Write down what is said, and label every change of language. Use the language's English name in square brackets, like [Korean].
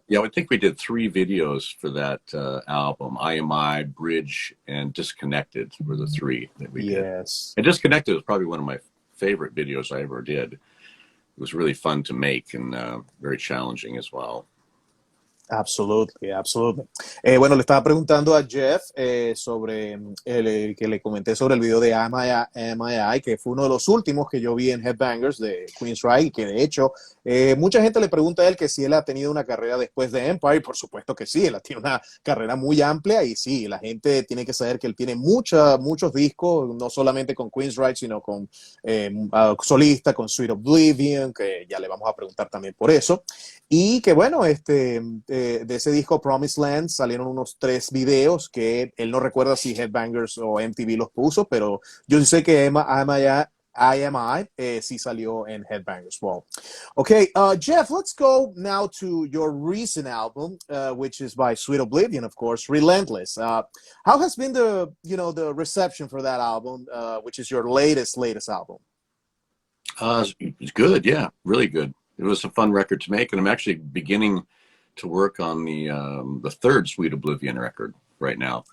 [English] yeah, I think we did 3 videos for that album. I, Bridge, and Disconnected were the 3 that we did. Yes. And Disconnected was probably one of my favorite videos I ever did. It was really fun to make and very challenging as well. Absolutely, absolutely. [Spanish] Bueno, le estaba preguntando a Jeff sobre que le comenté sobre el video de Am I, que fue uno de los últimos que yo vi en Headbangers de Queensryche, que de hecho mucha gente le pregunta a él que si él ha tenido una carrera después de Empire. Por supuesto que sí, él tiene una carrera muy amplia y sí, la gente tiene que saber que él tiene muchos discos, no solamente con Queensryche, sino con solista, con Sweet Oblivion, que ya le vamos a preguntar también por eso. Y que bueno, de ese disco Promised Land salieron unos 3 videos que él no recuerda si Headbangers o MTV los puso, pero yo sí sé que I sí salió en Headbangers Ball. [English] Okay, Jeff, let's go now to your recent album, which is by Sweet Oblivion, of course, Relentless. How has been the reception for that album, which is your latest album? It's good, yeah, really good. It was a fun record to make, and I'm actually beginning to work on the 3rd Sweet Oblivion record right now.